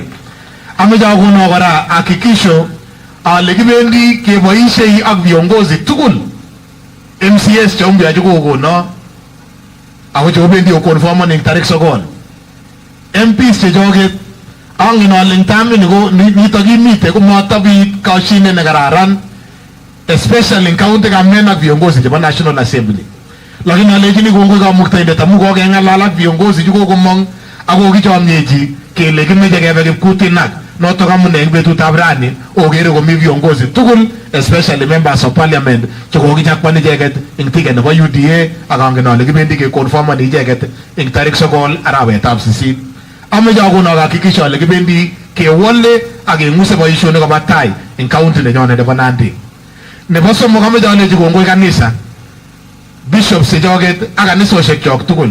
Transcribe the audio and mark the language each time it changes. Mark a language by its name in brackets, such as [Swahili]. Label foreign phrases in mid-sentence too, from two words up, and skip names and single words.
[Kalenjin] Ameche akono kora hakikisho ale kibendi keboishei ak viongozi tugul, MCS cheumbya chekokono ako chekobendi kokonfomon ing tarik 9, MPs chechoket. Angen ale ing tamit nito kimite komatabit kashinet nekararan, [English] especially in county government [Kalenjin] ak viongozi chebo [English] National Assembly. [Kalenjin] Lakini alechini kongoi kamuktaindet amu kokeng'alal ak viongozi chekokomong ako kichomyechi kele kimeche kebe kipkutinak, notok amune eng betutab rani okere komi viongozi tugul, [English] especially members of parliament [Kalenjin] chekokichakwan icheket ing ticket nebo UDA, ak angen ale kibendi keconfirmani icheket ing tarik 9 arawetab 8. Ameche akono hakikisho ale kibendi kewole ak keng'use boishonik koba tai ing county nenyone nebo Nandi. Nebo somok ameche alechi kongoi kanisa, bishops chechoket ak kanisoshek chok tugul.